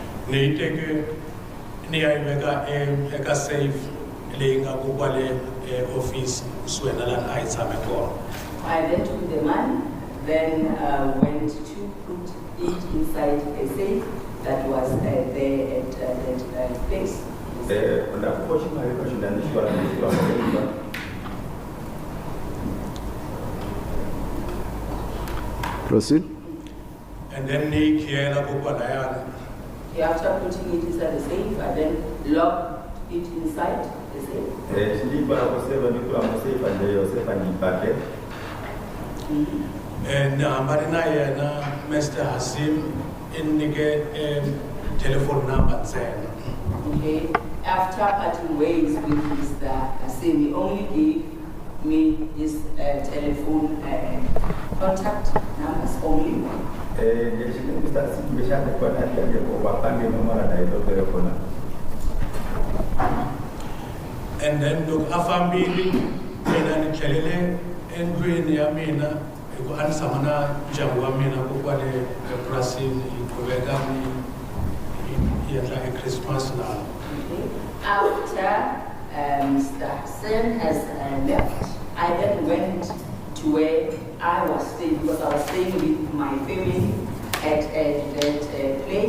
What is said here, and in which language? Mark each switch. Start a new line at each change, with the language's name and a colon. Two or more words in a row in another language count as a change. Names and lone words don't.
Tsonga: ni take ni ayibeka eka safe leyi nga ku kwale office uswena la na ayitshame kona.
English: I then took the money, then went to put it inside a safe that was there at that place. Proceed. And then
Tsonga: ni kiela ku kwala
English: After putting it inside the safe, I then locked it inside the safe. And Mr. Hasim indicate telephone number then. Okay. After parting ways with Mr. Hasim, he only gave me his telephone contact numbers only. And then
Tsonga: look afambili mina nitlhelele endlwini ya mina hi ku anisa na ndyangu wa mina ku kwale epurasini hi qhubeka ni endla
English: Christmas now. After Mr. Hassan has left, I then went to where I was staying, because I was staying with my family at that place.